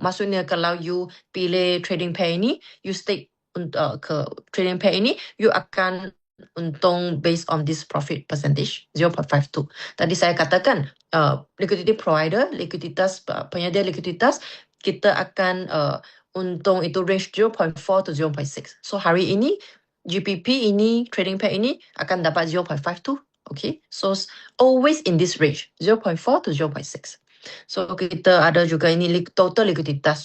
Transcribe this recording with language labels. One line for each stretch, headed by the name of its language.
Malay: Maksudnya kalau you pilih trading pair ini, you stake ke trading pair ini, you akan untung
English: based on this profit percentage
Malay: 0.52. Tadi saya katakan
English: liquidity provider,
Malay: likuiditas penyedia likuiditas, kita akan untung itu
English: range 0.4 to 0.6.
Malay: So hari ini GPP ini, trading pair ini akan dapat 0.52.
English: Okay, so always in this range 0.4 to 0.6.
Malay: So kita ada juga ini total likuiditas.